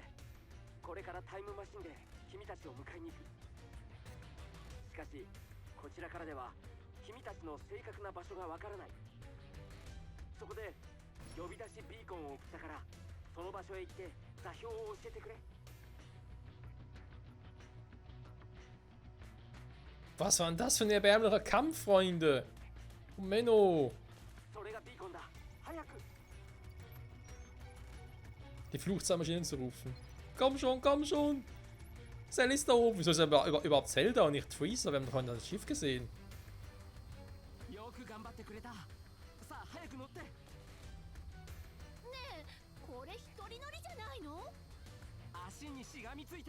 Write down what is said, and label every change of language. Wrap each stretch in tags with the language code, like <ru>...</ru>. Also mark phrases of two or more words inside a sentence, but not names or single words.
<ja>これからタイムマシンで君たちを迎えに行く。しかしこちらからでは君たちの正確な場所がわからない。そこで呼び出しビーコンを送ったから、その場所へ行って座標を教えてくれ。</ja> <de>Was war denn das für ein erbärmlicher Kampf, Freunde? Oh, Menno.</de> <ja>それがビーコンだ。早く。</ja> <de>Die Fluchtzahlmaschinen zu rufen. Komm schon! Cell ist da oben. Wieso ist er überhaupt Zelda und nicht Freezer? Wir haben doch heute das Schiff gesehen.</de> <ja>よく頑張ってくれた。さあ早く乗って。ねえ、これ一人乗りじゃないの。足にしがみついて。</ja>